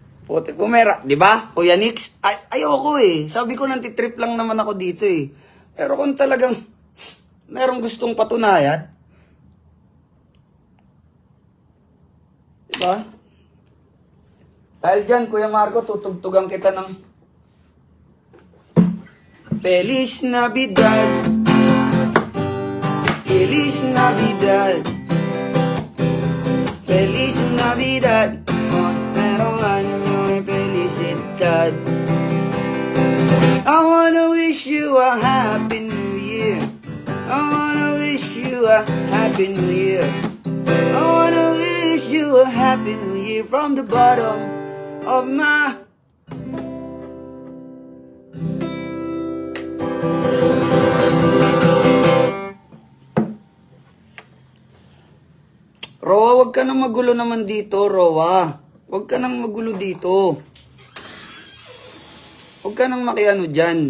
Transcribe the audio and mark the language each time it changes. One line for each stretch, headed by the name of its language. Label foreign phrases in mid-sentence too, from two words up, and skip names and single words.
Filipino: Putik pumera, di ba? Kuya Nix, ayoko eh. Sabi ko nantitrip lang naman ako dito eh. Pero kung talagang merong gustong patunayan, di ba? Dahil dyan, Kuya Marco, tutugtugan kita ng
Spanish: Feliz Navidad, Feliz Navidad, Feliz Navidad, Prospero año y felicidad.
English: I wanna wish you a happy new year. I wanna wish you a happy new year. I wanna wish you a happy new year from the bottom of my Roa,
Filipino: wag ka nang magulo naman dito,
English: Roa.
Filipino: Wag ka nang magulo dito. Wag ka nang makiano dyan.